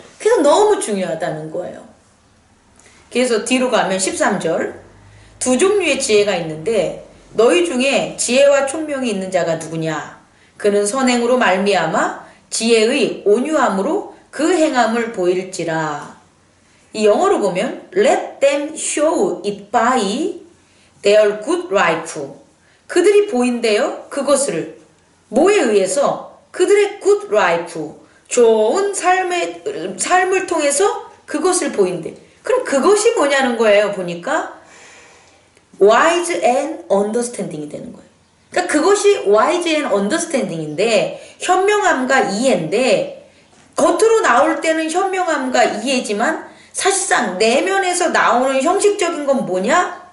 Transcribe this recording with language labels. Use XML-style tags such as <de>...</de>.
<ko>그래서 너무 중요하다는 거예요. 그래서 뒤로 가면 13절, 두 종류의 지혜가 있는데 너희 중에 지혜와 총명이 있는 자가 누구냐? 그는 선행으로 말미암아 지혜의 온유함으로 그 행함을 보일지라. 이 영어로 보면</ko> <en>Let them show it by their good life.</en> <ko>그들이 보인대요. 그것을 뭐에 의해서? 그들의 good life, 좋은 삶을 통해서 그것을 보인대. 그럼 그것이 뭐냐는 거예요. 보니까</ko> <en>wise and understanding이</en> <ko>되는 거예요. 그러니까 그것이</ko> <en>wise and understanding인데</en> <ko>현명함과 이해인데 겉으로 나올 때는 현명함과 이해지만 사실상 내면에서 나오는 형식적인 건 뭐냐?</ko>